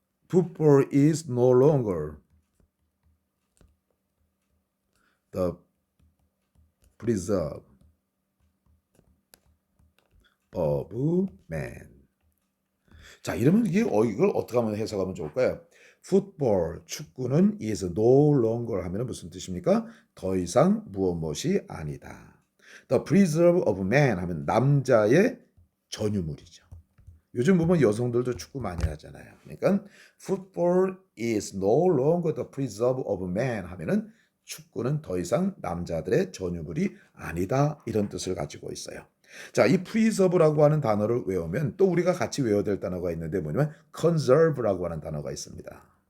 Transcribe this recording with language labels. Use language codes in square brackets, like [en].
[en] Football is no longer the preserve of man. [ko] 자, 이러면 이걸 어떻게 하면 해석하면 좋을까요? 풋볼, 축구는 [en] is no longer [ko] 하면 무슨 뜻입니까? 더 이상 무엇이 아니다. [en] The preserve of man [ko] 하면 남자의 전유물이죠. 요즘 보면 여성들도 축구 많이 하잖아요. 그러니까 [en] football is no longer the preserve of man [ko] 하면은 축구는 더 이상 남자들의 전유물이 아니다 이런 뜻을 가지고 있어요. 자, 이 preserve라고 하는 단어를 외우면 또 우리가 같이 외워야 될 단어가 있는데 뭐냐면 conserve라고 하는 단어가 있습니다.